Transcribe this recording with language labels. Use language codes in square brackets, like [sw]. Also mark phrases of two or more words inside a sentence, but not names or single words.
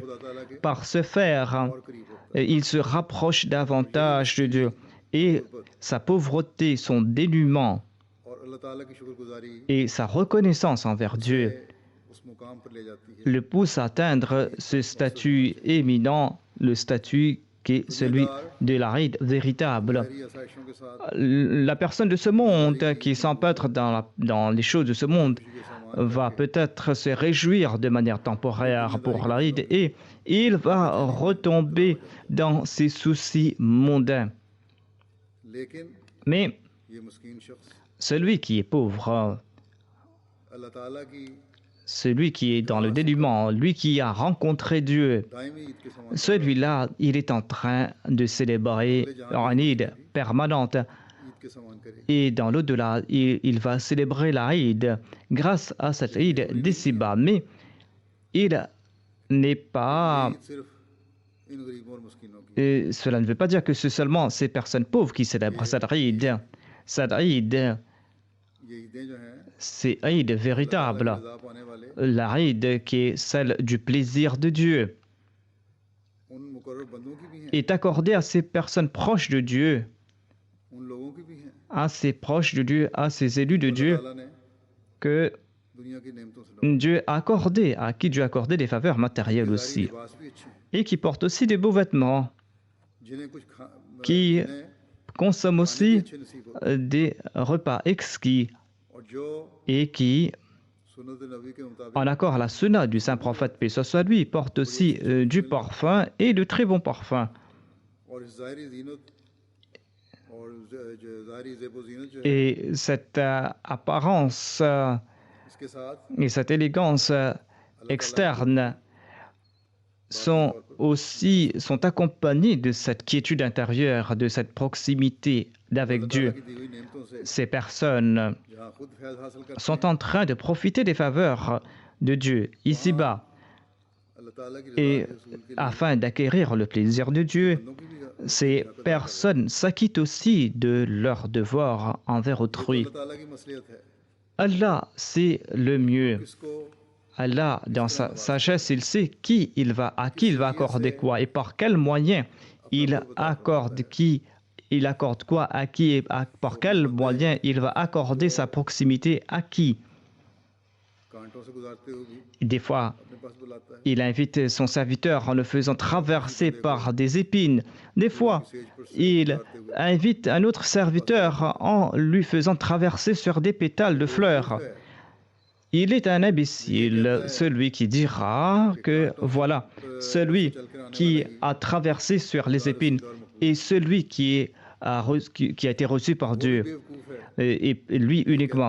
[fr] Par ce faire, il se rapproche davantage de Dieu et sa pauvreté, son dénuement et sa reconnaissance envers Dieu le pousse à atteindre ce statut éminent, le statut qui est celui de l'Aïd véritable. La personne de ce monde qui s'empêtre dans les choses de ce monde va peut-être se réjouir de manière temporaire pour l'Aïd et il va retomber dans ses soucis mondains. [ur] लेकिन [fr] Mais [ur] یہ مسکین شخص [fr] celui qui est pauvre, [ur] اللہ تعالیٰ کی [fr] celui qui est dans le dénuement, lui qui a rencontré Dieu, [ur] دائمی عید کے سامان [fr] celui-là, il est en train de célébrer une Eid permanente. [ur] عید کے سامان کرے [fr] Et dans l'au-delà, il va célébrer la Eid grâce à cette Eid d'ici-bas. Mais il n'est pas... [ur] عید صرف ان غریبوں اور مسکینوں کی [fr] cela ne veut pas dire que c'est seulement ces personnes pauvres qui célèbrent cette Eid. Cette Eid, [ur] یہ عیدیں جو ہیں [fr] c'est Eid véritable. [ur] رضا پانے والے [fr] La Eid qui est celle du plaisir de Dieu [ur] ان مقرر بندوں کی بھی ہیں [fr] est accordée à ces personnes proches de Dieu, [ur] ان لوگوں کی بھی ہیں [fr] à ces proches de Dieu, à ces élus de [ur] अल्लाह [fr] Dieu [ur] تعالیٰ نے [fr] que [ur] دنیا کی نعمتوں سے [fr] Dieu a accordé, à qui Dieu a accordé des faveurs matérielles [ur] ज़ाहिरी [fr] aussi, [ur] لباس بھی اچھے ہیں [fr] et qui portent aussi des beaux vêtements, [ur] جنہیں کچھ [fr] qui [ur] जिन्हें [fr] consomment [ur] खाने [fr] aussi [ur] بھی اچھے نصیب ہوتے [fr] des repas exquis [ur] ہیں اور جو [fr] et qui, [ur] سنت نبی کے مطابق [fr] en accord à la sunna du saint prophète, paix soit sur lui, portent aussi du parfum et de très bons parfums. [ur] اور اس ظاہری زینت اور جو ظاہری زیب و زینت جو ہے [fr] Et cette apparence [ur] اس کے ساتھ [fr] et cette élégance externe sont accompagnées de cette quiétude intérieure, de cette proximité avec [ur] अल्लाह [fr] Dieu. [ur] تعالیٰ کی دی ہوئی نعمتوں سے [fr] Ces personnes [ur] جہاں خود فیض حاصل کرتے [fr] sont en train de profiter des faveurs de Dieu ici-bas [ur] ہیں اللہ تعالیٰ کی [fr] et [ur] رضا کے رسول کے لیے [fr] afin d'acquérir le plaisir de Dieu. [ur] بندوں کی بھی [fr] Ces personnes s'acquittent aussi de leurs devoirs envers autrui. [ur] اللہ تعالیٰ کی مصلحت ہے [fr] Allah sait le mieux. [ur] किसको [fr] Allah, dans sa sagesse, il sait à qui il va accorder quoi et par quels moyens il accorde quoi à qui et par quels moyens il va accorder sa proximité à qui. [ur] کانٹوں سے گزارتے ہوئے بھی [fr] Des fois, [ur] اپنے پاس بلاتا ہے [fr] il invite son serviteur en le faisant traverser par des épines. Des fois, il invite un autre serviteur en lui faisant traverser sur des pétales de fleurs. Il est un imbécile, celui qui dira que voilà, celui qui a traversé sur les épines et celui qui a été reçu par Dieu, et lui uniquement.